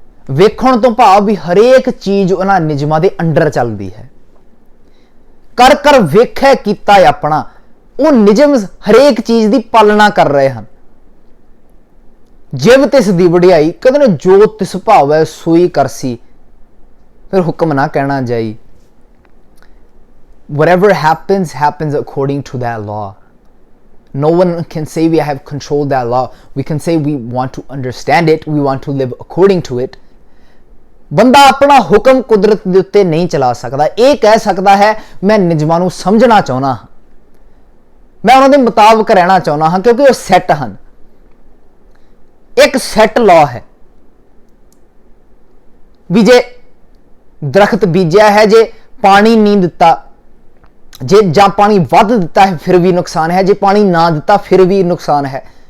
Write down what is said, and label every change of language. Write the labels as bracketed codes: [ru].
[pa] ਵੇਖਣ ਤੋਂ ਭਾਵ ਵੀ ਹਰੇਕ ਚੀਜ਼ ਉਹਨਾਂ ਨਿਯਮਾਂ ਦੇ ਅੰਡਰ ਚੱਲਦੀ ਹੈ। ਕਰ ਕਰ ਵੇਖਿਆ ਕੀਤਾ ਆਪਣਾ, ਉਹ ਨਿਯਮ ਹਰੇਕ ਚੀਜ਼ ਦੀ ਪਾਲਣਾ ਕਰ ਰਹੇ ਹਨ। ਜਿਵ ਤਿਸ ਦੀ ਵਡਿਆਈ, ਕਹਿੰਦੇ ਨੇ ਜੋ ਤਿਸ ਭਾਵੈ ਸੋਈ ਕਰਸੀ, ਫਿਰ ਹੁਕਮ ਨਾ ਕਹਿਣਾ ਜਾਈ। [en] Whatever happens happens according to that law। No one can say we have controlled that law। We can say we want to understand it, we want to live according to it। [pa] ਬੰਦਾ ਆਪਣਾ ਹੁਕਮ ਕੁਦਰਤ ਦੇ ਉੱਤੇ ਨਹੀਂ ਚਲਾ ਸਕਦਾ। ਇਹ ਕਹਿ ਸਕਦਾ ਹੈ ਮੈਂ ਨਿਯਮਾਂ ਨੂੰ ਸਮਝਣਾ ਚਾਹੁੰਦਾ ਹਾਂ, ਮੈਂ ਉਹਨਾਂ ਦੇ ਮੁਤਾਬਕ ਰਹਿਣਾ ਚਾਹੁੰਦਾ ਹਾਂ, ਕਿਉਂਕਿ ਉਹ ਸੈੱਟ ਹਨ। ਇੱਕ ਸੈੱਟ ਲਾਅ ਹੈ ਵੀ ਜੇ ਦਰਖਤ ਬੀਜਿਆ ਹੈ, ਜੇ ਪਾਣੀ ਨਹੀਂ ਦਿੱਤਾ, ਜੇ ਜਾਂ ਪਾਣੀ ਵੱਧ ਦਿੱਤਾ ਹੈ ਫਿਰ ਵੀ ਨੁਕਸਾਨ ਹੈ, ਜੇ ਪਾਣੀ ਨਾ ਦਿੱਤਾ ਫਿਰ ਵੀ ਨੁਕਸਾਨ ਹੈ।